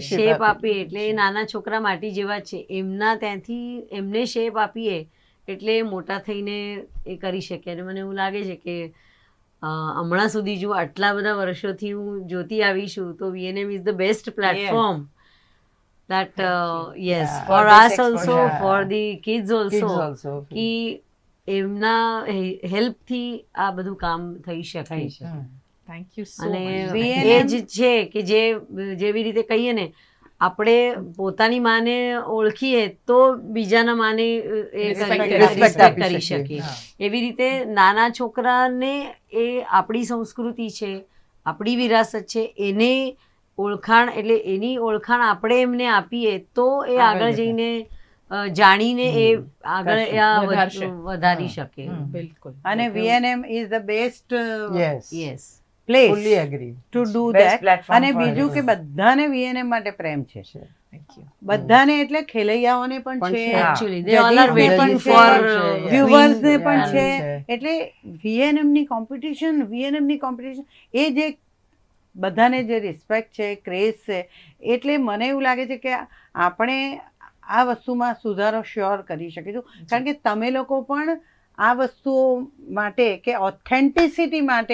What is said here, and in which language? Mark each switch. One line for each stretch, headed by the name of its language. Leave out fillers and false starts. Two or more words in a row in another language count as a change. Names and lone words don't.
Gujarati: શેપ આપીએ એટલે એ નાના છોકરા માટી જેવા જ છે એમના ત્યાંથી એમને શેપ આપીએ એટલે એ મોટા થઈને એ કરી શકે અને મને એવું લાગે છે કે હમણાં સુધી જો આટલા બધા વર્ષોથી હું જોતી આવી છું તો
English: VNM is the best platform that yes Yeah. for For this us also exposure. for the kids Kids also also.
Gujarati: કે એમના હેલ્પથી આ બધું કામ થઈ શકે હમ.
English: thank you so
Gujarati: અને મચ એ જ છે કે જેવી રીતે કહીએ ને આપણે પોતાની માને ઓળખીએ તો બીજાના માને Respect રિસ્પેક્ટ આપી કરી શકીએ. શકીએ હા. એવી રીતે નાના છોકરાને એ આપણી સંસ્કૃતિ છે આપણી વિરાસત છે એને ઓળખાણ એટલે એની ઓળખાણ આપણે એમને આપીએ તો એ આગળ જઈને જાણીને એ આગળ વધારશે. વધારી શકે હમ. બિલકુલ
English: અને VNM is the best યસ યસ પ્લેસ fully agree to do Best ધેટ platform
Gujarati: અને for બીજું કે everyone. બધાને વીએનએમ માટે પ્રેમ છે
English: thank you
Gujarati: બધાને એટલે ખેલૈયાઓને પણ પણ છે છે.
English: actually they all are
Gujarati: Judges ને વેઇટિંગ પણ ફોર છે, viewers ને પણ Yeah, છે છે. એટલે વીએનએમ ની કોમ્પિટિશન એ જે બધાને જે રિસ્પેક્ટ છે ક્રેઝ છે એટલે મને એવું લાગે છે કે આપણે આ વસ્તુમાં સુધારો શ્યોર કરી શકીશું કારણ કે તમે લોકો પણ આ વસ્તુઓ માટે કે ઓથેન્ટિસિટી માટે